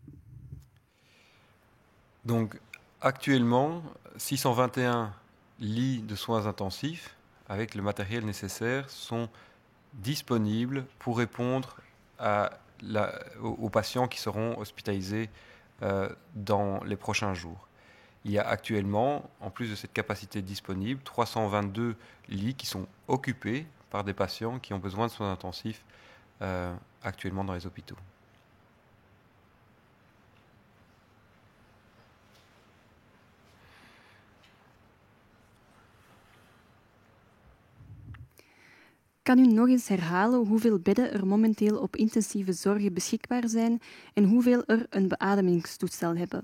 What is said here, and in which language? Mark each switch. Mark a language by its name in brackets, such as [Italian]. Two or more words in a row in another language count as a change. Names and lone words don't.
[French] Donc, actuellement, 621 lits de soins intensifs avec le matériel nécessaire sont disponibles pour répondre aux patients qui seront hospitalisés dans les prochains jours. Il y a actuellement, en plus de cette capacité disponible, 322 lits qui sont occupés par des patients qui ont besoin de soins intensifs actuellement dans les hôpitaux. [Dutch] Kan u nog eens herhalen hoeveel bedden er momenteel op intensieve zorg beschikbaar zijn en hoeveel er een beademingstoestel hebben?